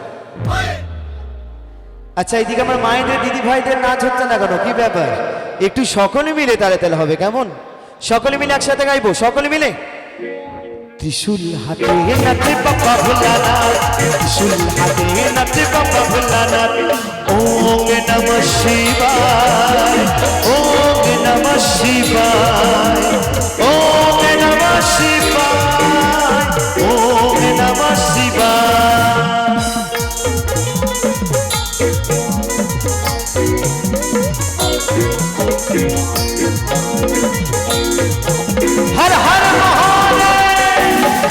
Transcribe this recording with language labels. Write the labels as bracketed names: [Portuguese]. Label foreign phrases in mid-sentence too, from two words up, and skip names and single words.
[Bangla] আচ্ছা এইদিকে আমার মায়েদের দিদি ভাইদের নাচ হচ্ছে না কেন, কি ব্যাপার? একটু সকলে মিলে তালে তালে হবে কেমন? সকলে মিলে একসাথে গাইবো, সকলে মিলে। ত্রিশূল হাতে নাচে বাবা ভোলানাথ, ত্রিশূল হাতে নাচে বাবা ভোলানাথ। [Sanskrit] ওম নমঃ শিবায়, ওম নমঃ শিবায়, ওম নমঃ শিবায়, ওম নমঃ শিবায়। [Bangla] হর হর মহাদেব।